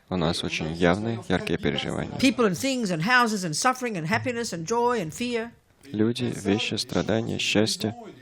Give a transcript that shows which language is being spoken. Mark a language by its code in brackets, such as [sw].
[ru] у нас очень явные, яркие переживания. [en] People and things and houses and suffering and happiness and joy and fear. [ru] Люди, вещи, страдания, счастье.